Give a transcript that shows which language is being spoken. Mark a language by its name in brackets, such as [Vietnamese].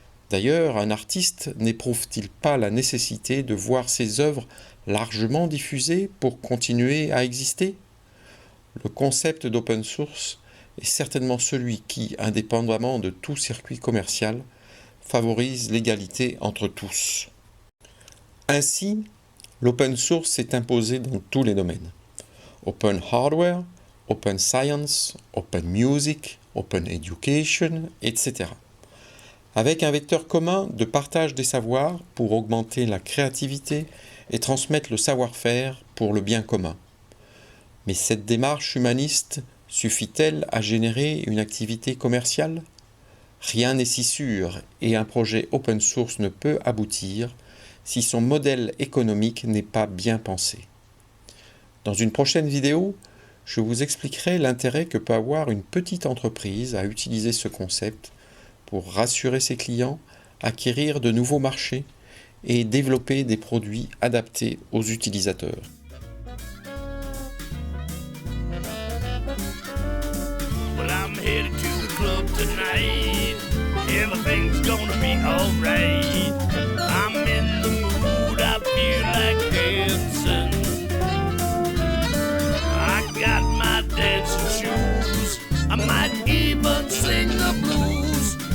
[French] D'ailleurs, un artiste n'éprouve-t-il pas la nécessité de voir ses œuvres largement diffusées pour continuer à exister ? Le concept d'open source est certainement celui qui, indépendamment de tout circuit commercial, favorise l'égalité entre tous. Ainsi, l'open source s'est imposé dans tous les domaines. [English] Open hardware, open science, open music, open education, etc. [French] Avec un vecteur commun de partage des savoirs pour augmenter la créativité et transmettre le savoir-faire pour le bien commun. Mais cette démarche humaniste suffit-elle à générer une activité commerciale ? Rien n'est si sûr et un projet open source ne peut aboutir si son modèle économique n'est pas bien pensé. Dans une prochaine vidéo, je vous expliquerai l'intérêt que peut avoir une petite entreprise à utiliser ce concept pour rassurer ses clients, acquérir de nouveaux marchés et développer des produits adaptés aux utilisateurs. [English] Well, I'm headed to the club tonight. Everything's gonna be alright. I'm in the mood, I feel like dancing. I got my dancing shoes. I might even sing the blues.